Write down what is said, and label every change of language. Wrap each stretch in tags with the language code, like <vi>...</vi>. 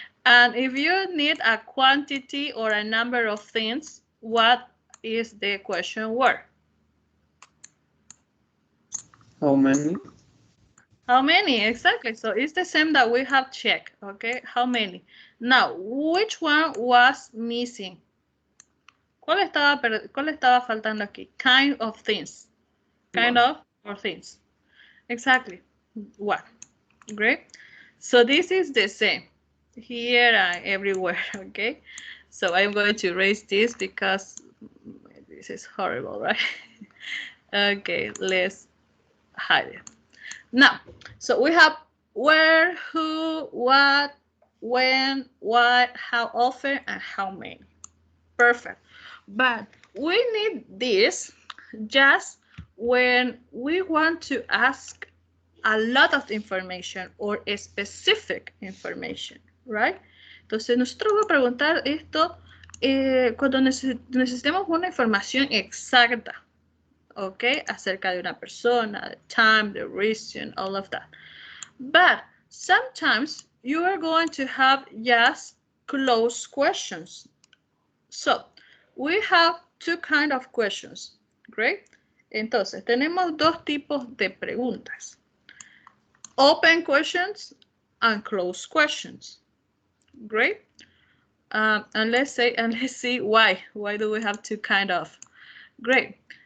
<en>And if you need a quantity or a number of things, what is the question word? How many? How many? Exactly. So it's the same that we have checked, okay? How many? Now, which one was missing?</en> <es>¿Cuál estaba faltando aquí?</es> <en>Kind of things. Kind of or things. Exactly. What? Great. So this is the same here and everywhere, okay? So I'm going to erase this because this is horrible, right? Okay, let's hide it. Now, so we have where, who, what, when, what, how often, and how many. Perfect. But we need this just when we want to ask a lot of information or a specific information, right?</en> <es>Entonces, nosotros vamos a preguntar esto cuando necesitemos una información exacta, ¿ok? Acerca de una persona,</es> <en>the time, the reason, all of that. But sometimes you are going to have just closed questions. So, we have two kinds of questions, great?</en> <es>Entonces, tenemos dos tipos de preguntas.</es> <en>Open questions and closed questions. Great. And let's see why. Why do we have two kind of? Great.</en>